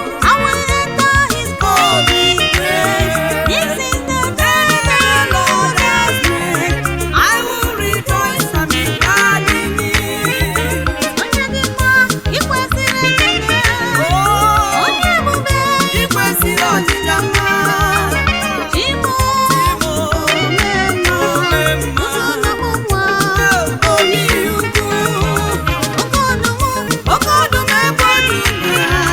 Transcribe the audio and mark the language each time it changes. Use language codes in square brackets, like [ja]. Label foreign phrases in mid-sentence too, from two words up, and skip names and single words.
[en] I will enter his court with praise. This is the day the Lord has made. I will rejoice and be glad in it. [ig] Onye dị mma, ị kwesịrị ekele. Oh, Onye ebube, ị kwesịrị ọjịja mma. Chimo, Chimo, omemma, omemma. nsọ na-akpọ nwa, Onye ukwu. oke ọdụm, oke ọdụm ebe dị mma.